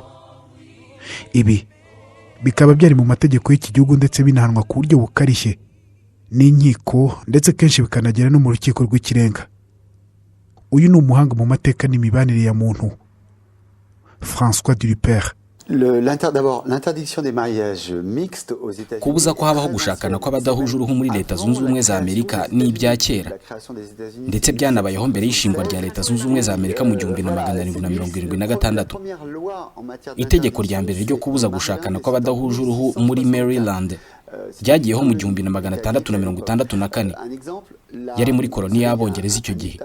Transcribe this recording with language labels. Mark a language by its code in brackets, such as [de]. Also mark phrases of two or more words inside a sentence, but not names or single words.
[rw] Ibi bikaba byari mu mategeko y'iki gihugu ndetse binahanwa ku buryo bukarishye n'inkiko, ndetse kenshi bikanagera no mu rukiko rw'ikirenga. Uyu ni umuhanga mu mateka n'imibanire ya muntu, François Dulipère. [fr] L'interdiction des mariages mixtes aux États-Unis. [rw] Kubuza ko habaho gushakana kw'abadahuje uruhu muri Leta Zunze Ubumwe za Amerika ni ibya kera, ndetse byanabayeho mbere y'ishingwa rya Leta Zunze Ubumwe za Amerika mu 1776. Itegeko rya mbere ryo kubuza gushakana kw'abadahuje uruhu muri Maryland ryagiyeho mu 1664, yari muri koloni y'Abongereza icyo gihe.